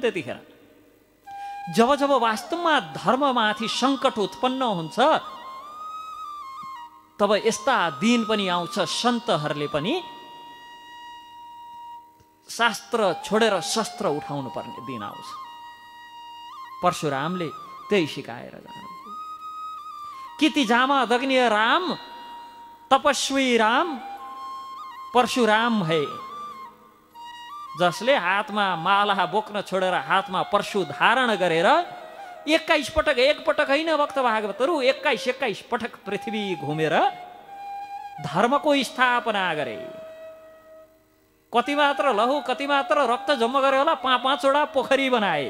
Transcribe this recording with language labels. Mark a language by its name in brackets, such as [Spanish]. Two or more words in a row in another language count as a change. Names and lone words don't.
[Nepali] त्यतिखेर जब जब वास्तवमा धर्ममाथि सङ्कट उत्पन्न हुन्छ, तब यस्ता दिन पनि आउँछ, सन्तहरूले पनि शास्त्र छोडेर शस्त्र उठाउनु पर्ने दिन आउँछ। परशुरामले त्यही सिकाएर जानुभयो। किति जामा दग्नीय राम तपस्वी राम परशुराम भए, जसले हातमा माला बोक्न छोडेर हातमा परशु धारण गरेर 21 पटक, एक पटक होइन भक्त भागवतहरू, 21 पटक पृथ्वी घुमेर धर्मको स्थापना गरे। कति मात्र लहु, कति मात्र रक्त जम्मा गरे होला, 5-5वटा पोखरी बनाए।